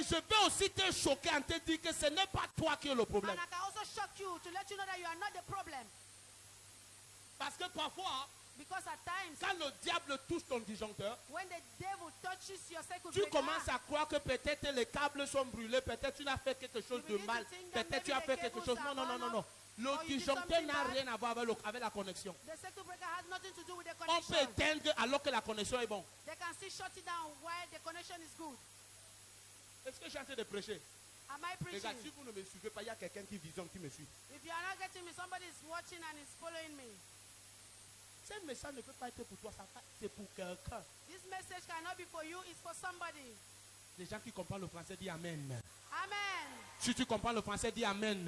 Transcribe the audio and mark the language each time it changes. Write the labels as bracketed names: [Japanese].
[French] Et je peux aussi te choquer en te dire que ce n'est pas toi qui es le problème. [English] And I can also shock you to let you know that you are not the problem. [French] Parce que parfois, [English] Because at times, [French] quand le diable touche ton disjoncteur, [English] when the devil touches your circuit [French] tu [English] breaker, [French] commences à croire que peut-être les câbles sont brûlés, peut-être tu n'as fait quelque chose de mal, peut-être tu as fait quelque chose. Non, non, non, non, non. Le disjoncteur n'a rien à voir avec la connexion. [English] the circuit breaker has nothing to do with the [French] On peut [English] connection. [French] éteindre alors que la connexion est bonne. [English] They can still shut it down while the connection is good. [French] Est-ce que je suis en train de prêcher? [English] Am I preaching? [French] Regarde, si vous ne me suivez pas, il y a quelqu'un qui visionne, qui me suit. [English] If you are not getting me, somebody is watching and is following me. [French] Ce message ne peut pas être pour toi, c'est pour quelqu'un. [English] This message cannot be for you, it's for somebody. [French] Les gens qui comprennent le français disent Amen. Amen. Si tu comprends le français, dis Amen.